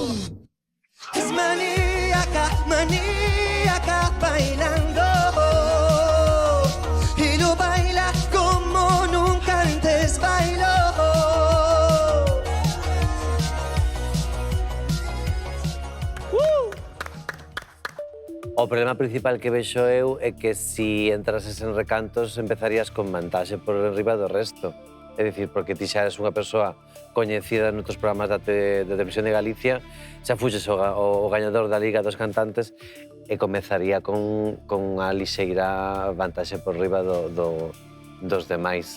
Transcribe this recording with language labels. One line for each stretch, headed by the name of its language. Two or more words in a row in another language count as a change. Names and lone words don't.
Spanish: Es maníaca, maníaca bailando. Y lo baila como nunca antes bailó.
Galician: O problema principal que vexo eu é que si entrases en recantos empezarías con vantaxe por enriba do resto. É dicir, porque ti xa eres unha persoa coñecida noutros programas de televisión de Galicia, xa fuxes o gañador da Liga dos Cantantes e comezaría con unha lixeira vantaxe por riba dos demais.